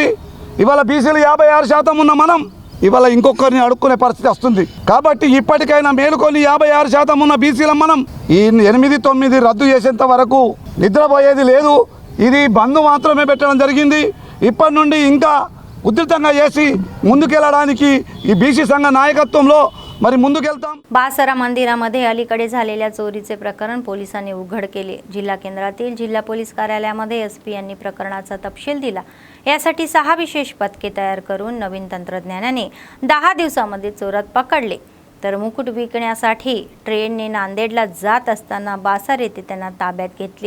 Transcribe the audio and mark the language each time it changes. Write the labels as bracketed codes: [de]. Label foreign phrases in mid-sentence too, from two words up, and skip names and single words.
[te] ఇవాళ బీసీలు 56% ఉన్న మనం ఇవాళ ఇంకొకరిని అడుక్కునే పరిస్థితి వస్తుంది. కాబట్టి ఇప్పటికైనా మేలుకొని 56% ఉన్న బీసీలం మనం ఈ 8, 9 రద్దు చేసేంత వరకు నిద్రపోయేది లేదు. ఇది బంద్ మాత్రమే పెట్టడం జరిగింది. ఇప్పటి నుండి ఇంకా ఉధృతంగా చేసి ముందుకెళ్ళడానికి ఈ బీसी संघ नायकत्वामध्ये మరి ముందుకెళ్తాం. [mr] बासरा मंदिरामध्ये अलीकडे झालेल्या चोरीचे प्रकरण पोलिसांनी उघड केले. जिल्हा केंद्रातील जिल्हा पोलीस कार्यालयामध्ये एसपी यांनी प्रकरणाचा तपशील दिला. यासाठी 6 विशेष पथके तयार करून नवीन तंत्रज्ञानाने 10 दिवसांमध्ये चोरात पकडले. तर मुकुट विकण्यासाठी ट्रेनने नांदेडला जात असताना बासर येथे त्यांना ताब्यात घेतले.